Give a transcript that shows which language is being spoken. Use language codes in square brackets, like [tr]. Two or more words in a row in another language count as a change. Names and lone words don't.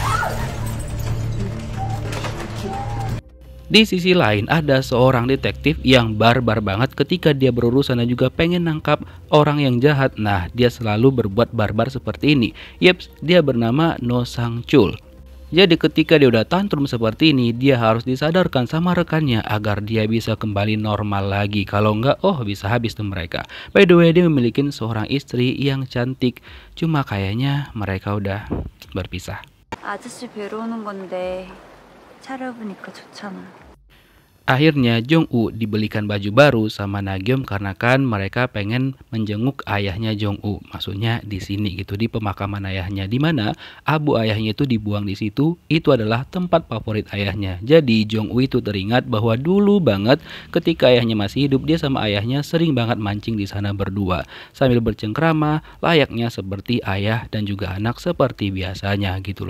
[id] Di sisi lain ada seorang detektif yang barbar banget ketika dia berurusan dan juga pengen nangkap orang yang jahat. Nah, dia selalu berbuat barbar seperti ini. Yeps, dia bernama No Sang-chul. Jadi ketika dia udah tantrum seperti ini, dia harus disadarkan sama rekannya agar dia bisa kembali normal lagi. Kalau enggak, bisa habis tuh mereka. [en] By the way, [id] dia memiliki seorang istri yang cantik, cuma kayaknya mereka udah berpisah. [ko] 아저씨 뵈러 오는 건데 차려입으니까 좋잖아. [id] Akhirnya Jong-woo dibelikan baju baru sama Na-gyom karena kan mereka pengen menjenguk ayahnya Jong-woo. Maksudnya di sini gitu, di pemakaman ayahnya, di mana abu ayahnya itu dibuang di situ. Itu adalah tempat favorit ayahnya. Jadi Jong-woo itu teringat bahwa dulu banget ketika ayahnya masih hidup, dia sama ayahnya sering banget mancing di sana berdua sambil bercengkrama layaknya seperti ayah dan juga anak seperti biasanya gitu loh.